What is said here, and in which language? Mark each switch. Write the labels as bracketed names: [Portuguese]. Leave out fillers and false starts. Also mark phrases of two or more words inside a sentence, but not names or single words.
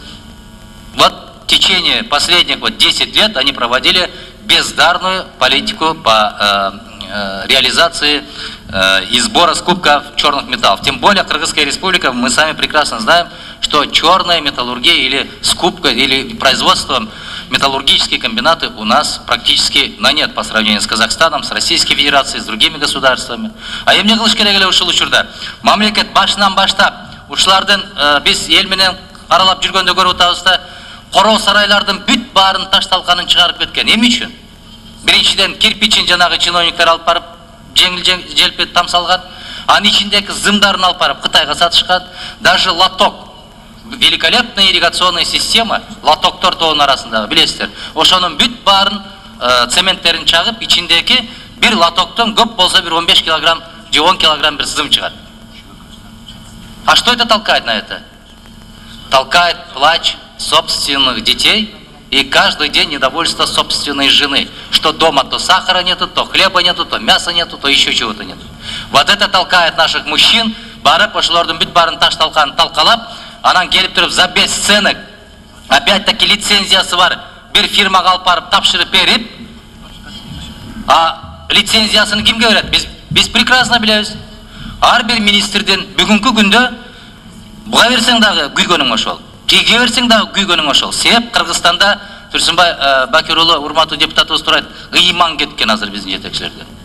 [Russian] Вот в течение последних 10 лет они проводили бездарную политику по реализации и сбора скупка черных металлов. Тем более Кыргызская республика, мы сами прекрасно знаем, что черная металлургия или скупка, или производство металлургические комбинаты у нас практически на нет по сравнению с Казахстаном, с Российской Федерацией, с другими государствами. [Kyrgyz] А эмне кылыш керек эле ушул учурда? Мамлекет башынан баштап ушулардын биз эл менен аралап жүргөндө көрүп атабыз да, короо сарайлардын бүт баарын таш талканын чыгарып кеткен. Эмне үчүн? Биринчиден кирпичин жанагы чиновниктер алып барып желпет тамсалган, анын ичиндеги зымдарын алып барып Кытайга сатышкан. [Russian] Даже лоток, великолепная ирригационная система, [Kyrgyz] лотоктор тоонун арасындагы, билесиздер. Ошонун бүт баарын цементтерин чагып, ичиндеги бир лотоктон көп болсо бир 15 килограмм же 10 килограмм бир зым чыгат. [Russian] А что это толкает на это? Толкает плач собственных детей и каждый день недовольство собственной жены, что дома то сахара нету, то хлеба нету, то мяса нету, то еще чего-то нету. Вот это толкает наших мужчин, [Kyrgyz] барып ошолордун бүт баарын таш талканын талкалап, анан келип туруп [Russian] за бесценок, опять-таки [Kyrgyz] лицензиясы бар, бир фирмага алып барып тапшырып берип, а лицензиясын кимге берет? Биз прекрасно билебиз. Ар бир министрден бүгүнкү күндө буга берсең дагы күйгөнүң ошол. Тиге берсең дагы күйгөнүң ошол. Себеп Кыргызстанда Турсунбай Бакир уулу урматтуу депутатыбыз турат, ыйман кеткен азыр биздин жетекчилерде.